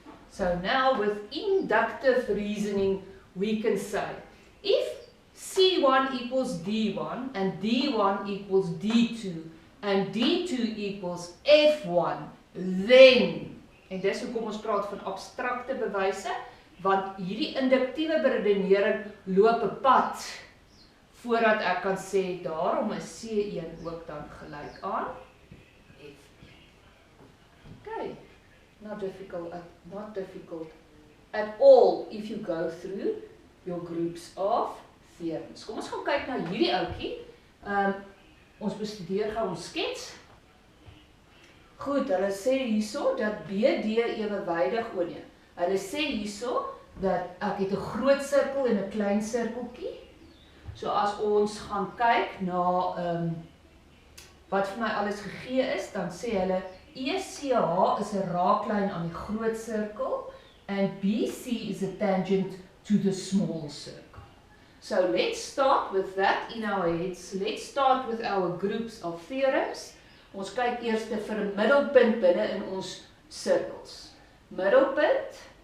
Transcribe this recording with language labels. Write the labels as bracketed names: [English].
[English] So now with inductive reasoning we can say, if C1 equals D1, and D1 equals D2, and D2 equals F1, then, [Afrikaans] en dis hoekom ons praat van abstrakte bewyse, want hierdie induktiewe beredenering loop 'n pad, voordat ek kan sê, daarom is C1 ook dan gelyk aan F1. [English] Okay, not difficult at all if you go through your groups of theorems. [Afrikaans] Kom ons gaan kyk na hierdie ouetjie. Ons bestudeer gou ons skets. Goed, hulle sê hierso dat BD ewewydig, hulle sê hierso dat ek het 'n groot sirkel en 'n klein sirkeltjie. So as ons gaan kyk na wat vir my alles gegee is, dan sê hulle ECH is 'n raaklyn aan die groot sirkel, [English] and BC is a tangent to the small circle. So let's start with that in our heads. Let's start with our groups of theorems. [Afrikaans] Ons kyk eers vir 'n middelpunt binne in ons sirkels. Middelpunt